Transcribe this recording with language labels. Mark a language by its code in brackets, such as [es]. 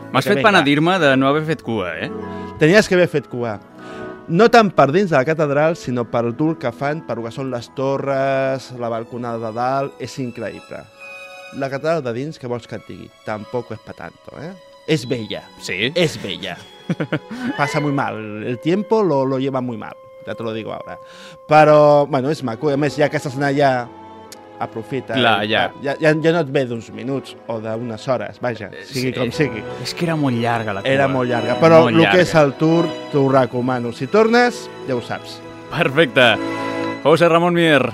[ca] M'has fet penedir-me de no haver fet cua, eh? Tenies que haver fet cua. No tant per dins de la catedral, sinó per el tour que fan, per el que són les torres, la balconada de dalt, és increïble. La catedral de dins, què vols que et digui? Tampoc és [es] pa tanto, [ca] eh? És bella. Sí? És bella. [es] Passa muy mal, el tiempo lo lleva muy mal, ja te lo digo ahora. [ca] Però, bueno, és maco, a més, ja que estàs allà, aprofita. Clar, ja. Ja no et ve d'uns minuts o d'unes hores, vaja, sigui sí, com sigui. És que era molt llarga la cua. Era molt llarga, però molt llarga. El que és el tour t'ho recomano. Si tornes, ja ho saps. Perfecte. José Ramon Mier.